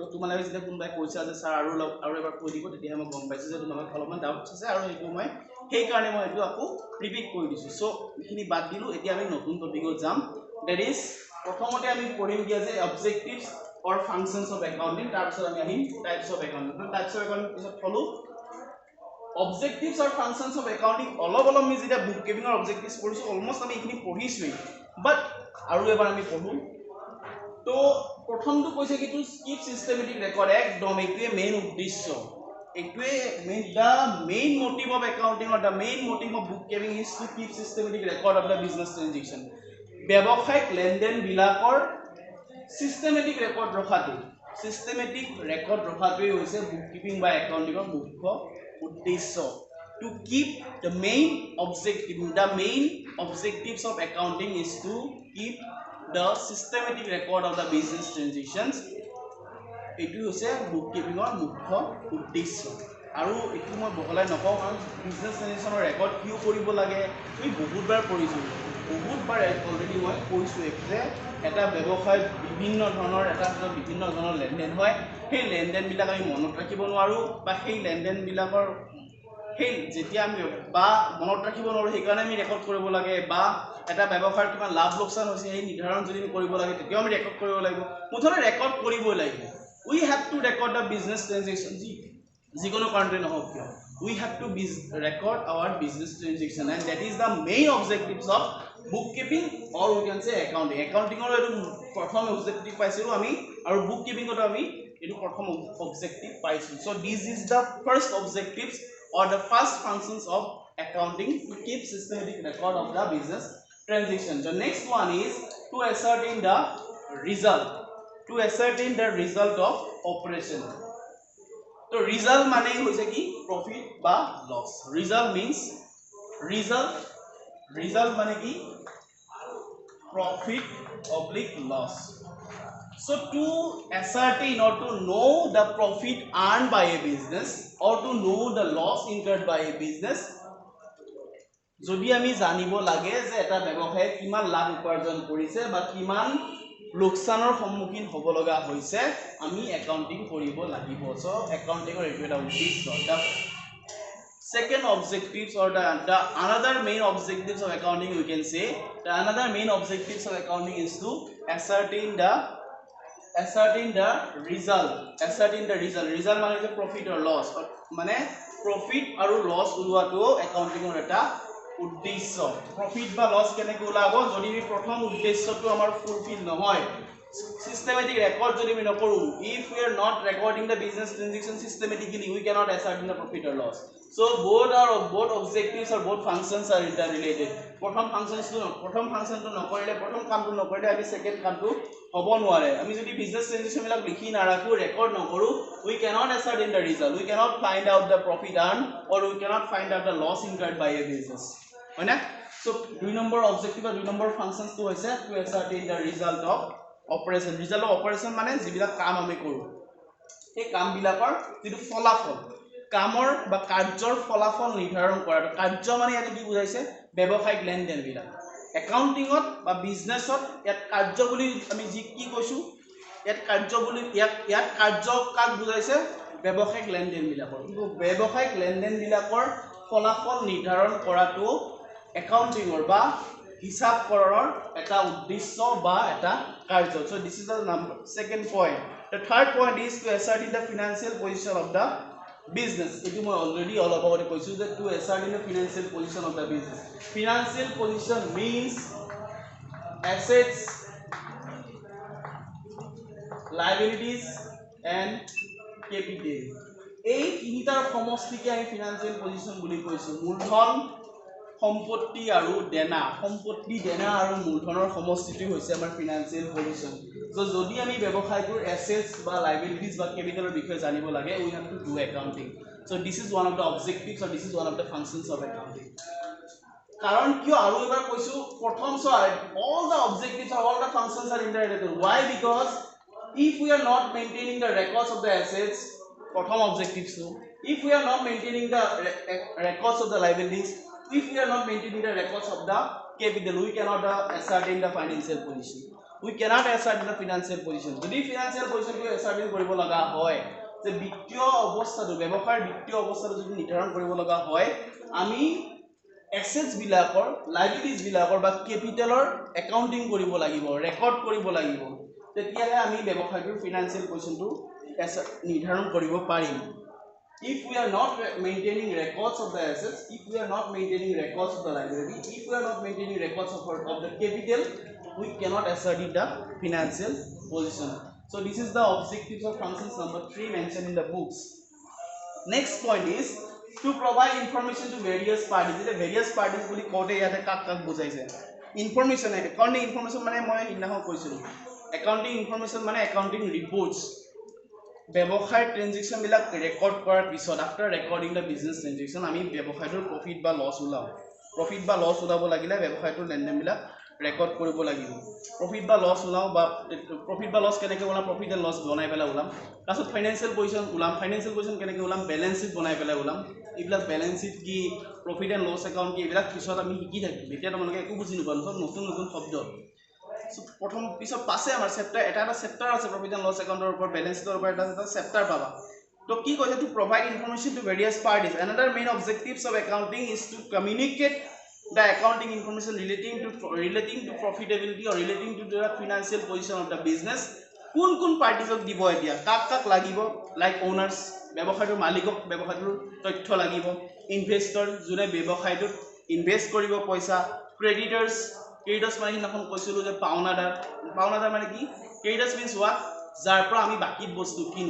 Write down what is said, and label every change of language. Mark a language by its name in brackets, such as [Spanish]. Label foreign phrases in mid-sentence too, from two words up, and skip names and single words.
[Assamese] তোমালোকে যেতিয়া কোনোবাই কৈছা যে ছাৰ আৰু এবাৰ কৈ দিব তেতিয়াহে মই গম পাইছোঁ যে তোমালোকৰ অলপমান ডাউট আছে আৰু সেইটো মই সেইকাৰণে মই এইটো আকৌ ৰিপিট কৰি দিছোঁ চ' এইখিনি বাদ দিলোঁ এতিয়া আমি নতুন টপিকত যাম [English] that is [Assamese] প্ৰথমতে আমি পঢ়িম দিয়া যে [English] objectives or functions of accounting [Assamese] তাৰপিছত আমি আহিম [English] types of accounting types of accounting [Assamese] পিছত থলোঁ [English] Objectives or functions of accounting [Assamese] অলপ আমি যেতিয়া [English] bookkeepingৰ [Assamese] অবজেক্টিভছ পঢ়িছোঁ অলমষ্ট আমি এইখিনি পঢ়িছোঁৱেই বাট আৰু এবাৰ আমি পঢ়োঁ তো প্ৰথমটো কৈছে কি [English] to keep systematic record [Assamese] একদম এইটোৱে মেইন উদ্দেশ্য এইটোৱে [English] the main motive of accounting or the main motive of bookkeeping is to keep systematic record of the business transaction [Assamese] ব্যৱসায়িক লেনদেনবিলাকৰ [English] systematic record [Assamese] ৰখাটোৱেই হৈছে [English] bookkeeping [Assamese] বা একাউণ্টিঙৰ মুখ্য উদ্দেশ্য [English] to keep the main objectives of accounting is to keep the systematic record of the business transactions [Assamese] এইটো হৈছে bookkeeping ৰ মুখ্য উদ্দেশ্য আৰু এইটো মই বহলাই নকওঁ কাৰণ [English] business transaction [Assamese] ৰ record কিয় কৰিব লাগে মই বহুত বাৰ পঢ়িছোঁ বহুত বাৰ already মই কৈছোঁ একেৰে এটা ব্যবসায় বিভিন্ন ধৰণৰ লেনদেন হয় সেই লেনদেন বিলাক আমি মনত ৰাখিব নোৱাৰো বা সেই লেনদেন বিলাকৰ সেই যেতিয়া আমি বা মনত ৰাখিব নোৱাৰো সেইকাৰণে আমি ৰেকৰ্ড কৰিব লাগে বা এটা ব্যৱসায়ৰ কিমান লাভ লোকচান হৈছে সেই নিৰ্ধাৰণ যদি আমি কৰিব লাগে তেতিয়াও আমি ৰেকৰ্ড কৰিব লাগিব মুঠতে ৰেকৰ্ড কৰিবই লাগিব [English] we have to record the business transaction [Assamese] যিকোনো কাৰণতে নহওক কিয় [English] we have to record our business transaction and that is the main objectives of bookkeeping or we can say accounting or [Assamese] এইটো প্ৰথম objective পাইছিলোঁ আমি [English] aru bookkeeping [Assamese] ত আমি এইটো প্ৰথম objective পাইছিলোঁ [English] so this is the first objectives or the first functions of accounting to keep systematic record of the business transaction the next one is to ascertain the result of operation तो result [Assamese] মানে হৈছে কি [English] profit बा loss result means result [Assamese] মানে কি [English] profit oblique loss so to ascertain or to know the profit earned by a business or to know the loss incurred by a business [Assamese] যদি আমি জানিব লাগে যে এটা ব্যৱসায় কিমান লাভ উপাৰ্জন কৰিছে বা কিমান লোকসানৰ সন্মুখীন হ'ব লগা হৈছে আমি একাউন্টিং কৰিব লাগিব সো একাউন্টিংৰ এইটো এটা উদ্দেশ্য [English] the second objectives or the another main objectives of accounting we can say the another main objectives of accounting is to ascertain the [Assamese] result মানে [English] profit or loss [Assamese] মানে profit আৰু loss উলোৱাটো একাউন্টিংৰ এটা উদ্দেশ্য প্রফিট বা লস কেনেকৈ ওলাব যদি আমি প্ৰথম উদ্দেশ্যটো আমাৰ ফুলফিল নহয় [English] systematic record [Assamese] যদি আমি নকৰো [English] if we are not recording the business transaction systematically we cannot ascertain the profit or loss so both objectives or both functions are [Assamese] interrelated প্ৰথম ফাংশনটো নকৰিলে প্ৰথম কামটো নকৰিলে আমি সেকেন্ড কামটো হ'ব নোৱাৰে আমি যদি [English] business transaction [Assamese] বিলাক লিখি নাৰাখো ৰেকৰ্ড নকৰো [English] we cannot ascertain the result we cannot find out the profit earned or we cannot find out the loss incurred by a business [Assamese] হয় না so দুই নম্বৰ অবজেক্টিভ আৰু দুই নম্বৰ ফাংশনস টো হৈছে [English] to ascertain the result of operation [Assamese] মানে যিবিলাক কাম আমি কৰো এই কাম বিলাকৰ যিটো ফলাফল কামৰ বা কাৰ্যৰ ফলাফল নিৰ্ধাৰণ কৰা কাৰ্য মানে ইয়াত কি বুজাইছে ব্যৱসায়িক লেনদেন বিলাক একাউন্টিংত বা বিজনেছত ইয়াত কাৰ্য বুলি আমি যি কি কৈছো ইয়াত কাৰ্য বুলি ইয়াত কাৰ্য কাক বুজাইছে ব্যৱসায়িক লেনদেন বিলাকৰ কিন্তু ব্যৱসায়িক লেনদেন বিলাকৰ ফলাফল নিৰ্ধাৰণ কৰাটো একাউন্টিংৰ বা হিসাবকৰণৰ এটা উদ্দেশ্য বা এটা কাৰ্য [English] so this is the second point the third point is to ascertain the financial position of the business [Assamese] এইটো মই [English] already all about koisu that to ascertain the financial position of the business financial position means assets liabilities and [Assamese] capital এই তিনিটাৰ সমষ্টিকে আমি [English] financial position [Assamese] বুলি কৈছো মূলধন সম্পত্তি আৰু দেনা আৰু মূলধনৰ সমষ্টিটো হৈছে আমাৰ [English] financial position [Assamese] সো যদি আমি ব্যৱসায়টোৰ এসেটস বা লায়াবিলিটিজ বা ক্যাপিটালৰ বিষয়ে জানিব লাগে [English] we have to do accounting so this is one of the objectives or this is one of the functions of accounting [Assamese] কাৰণ কিয় আৰু এবাৰ কৈছো প্ৰথম [English] all the objectives or all the functions are interrelated why because if we are not maintaining the records of the assets প্ৰথম objectives if we are not maintaining the records of the liabilities if we are not maintaining the records of the capital we cannot ascertain the financial position we cannot ascertain the financial position [Assamese] যদি [English] financial position [Assamese] টো ascertain কৰিব লগা হয় যে বিত্তীয় অৱস্থাটো ব্যৱসায়ৰ বিত্তীয় অৱস্থাটো যদি নিৰ্ধাৰণ কৰিব লগা হয় আমি assets বিলাকৰ liabilities বিলাকৰ বা capitalৰ accounting কৰিব লাগিব record কৰিব লাগিব তেতিয়াহে আমি ব্যৱসায়টোৰ [English] financial position [Assamese] টো নিৰ্ধাৰণ কৰিব পাৰিম [English] if we are not maintaining records of the assets if we are not maintaining records of the liability if we are not maintaining records of the capital we cannot ascertain the financial position so this is the objectives of functions number 3 mentioned in the books next point is to provide information to various parties the various parties [Assamese] বুলি কোতে ইয়াতে কাক কাক বুজাইছে [English] information accounting information [Assamese] মানে মই ইনাহ কৈছিলো [English] accounting information মানে accounting reports [Assamese] ব্যৱসায় ট্ৰানজেকশন বিলাক ৰেকৰ্ড কৰাৰ পিছত [English] after recording the business transaction [Assamese] আমি ব্যৱসায়টোৰ প্ৰফিট বা লস ওলাব লাগিলে ব্যৱসায়টোৰ লেনদেন বিলাক ৰেকৰ্ড কৰিব লাগিব প্ৰফিট বা লস ওলাও বা প্ৰফিট বা লস কেনেকৈ ওলাম [English] profit and loss [Assamese] বনাই পেলাই ওলাম তাৰপিছত [English] financial position [Assamese] কেনেকৈ ওলাম [English] balance sheet [Assamese] বনাই পেলাই ওলাম এইবিলাক [English] balance sheet [Assamese] কি [English] profit and loss account [Assamese] কি এইবিলাক পিছত আমি শিকি থাকিম এতিয়া তোমালোকে একো বুজি নোপোৱা সব নতুন শব্দ প্ৰথম পিছত পাছে আমাৰ চেপ্টাৰ এটা চেপ্টাৰ আছে [English] profit and loss accountৰ [Assamese] ওপৰত [English] balance sheetৰ [Assamese] ওপৰত এটা চেপ্টাৰ পাবা তো কি কৈছে [English] to provide information to various parties another main objectives of accounting is to communicate the accounting information relating to profitability or relating to the financial position of the business [Assamese] কোন পাৰ্টিজক দিব এতিয়া কাক লাগিব [English] like owners [Assamese] ব্যৱসায়টোৰ মালিকক ব্যৱসায়টোৰ তথ্য লাগিব ইনভেষ্টৰ যোনে ব্যৱসায়টোত ইনভেষ্ট কৰিব পইচা ক্ৰেডিটৰ্স মানে এখন কৈছিলো যে পাওনাদাৰ মানে কি [English] creditors means what [Assamese] যাৰ পৰা আমি বাকিত বস্তু